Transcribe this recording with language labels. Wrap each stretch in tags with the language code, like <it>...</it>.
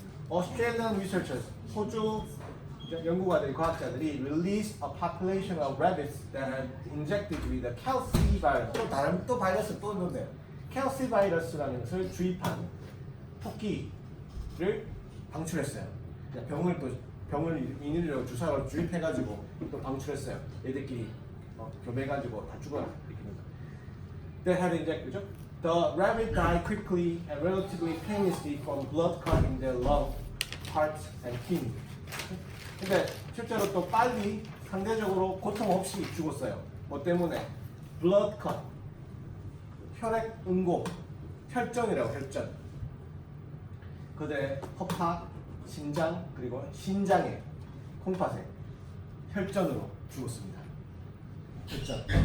<en>Australian researchers,</en> <ko>호주 연구가들, 과학자들이</ko> <en>released a population of rabbits that had injected with the Kelsey virus.</en> <ko>또 바이러스 또 있는데, Kelsey 바이러스라는 것을 주입한 토끼를 방출했어요. 병을 인위적으로 주사로 주입해가지고 또 방출했어요. 얘들끼리 교배해가지고 다 죽어라 이렇게 됩니다.</ko> <en>They had injected,</en> <ko>그죠?</ko> <en>The rabbit died quickly and relatively painlessly from blood clot in their lung, heart, and kidney.</en> <ko>근데 실제로 또 빨리 상대적으로 고통 없이 죽었어요. 뭐 때문에?</ko> <en>blood clot,</en> <ko>혈액 응고, 혈전이라고 혈전. 그들의 허파, 심장, 그리고 신장의 콩팥에 혈전으로 죽었습니다. 혈전.</ko>